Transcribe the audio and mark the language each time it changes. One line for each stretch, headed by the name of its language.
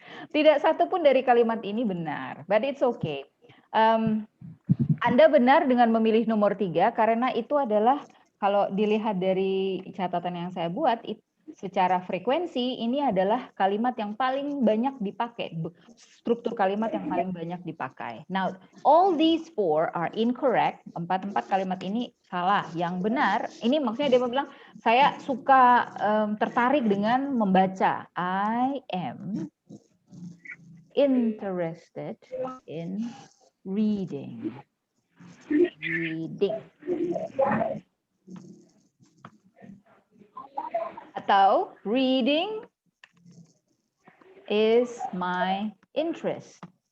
Indonesian: Tidak satu pun dari kalimat ini benar.
English: But it's okay.
Indonesian: Anda benar dengan memilih nomor 3 karena itu adalah kalau dilihat dari catatan yang saya buat, secara frekuensi ini adalah kalimat yang paling banyak dipakai, struktur kalimat yang paling banyak dipakai.
English: Now, all these 4 are incorrect.
Indonesian: 4 kalimat ini salah. Yang benar, ini maksudnya dia bilang, saya suka tertarik dengan membaca.
English: I am interested in reading. Reading. Atau reading is my interest.